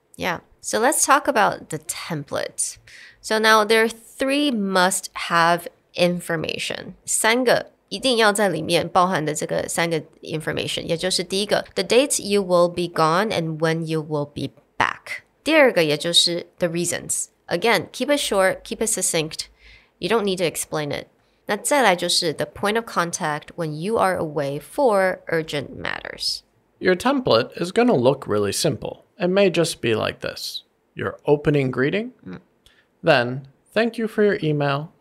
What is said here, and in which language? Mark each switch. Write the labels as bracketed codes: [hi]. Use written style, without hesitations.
[en] Yeah. So let's talk about the template. So now there are 3 must-have information. [zh] 3个一定要在里面包含的这个3个 information， 也就是第一个 [en] the date you will be gone and when you will be back。 [zh] 第二个也就是 [en] the reasons. Again, keep it short, keep it succinct. You don't need to explain it. [zh] 那再来就是 [en] the point of contact when you are away for urgent matters. Your template is going to look really simple. It may just be like this. Your opening greeting. Then, thank you for your email.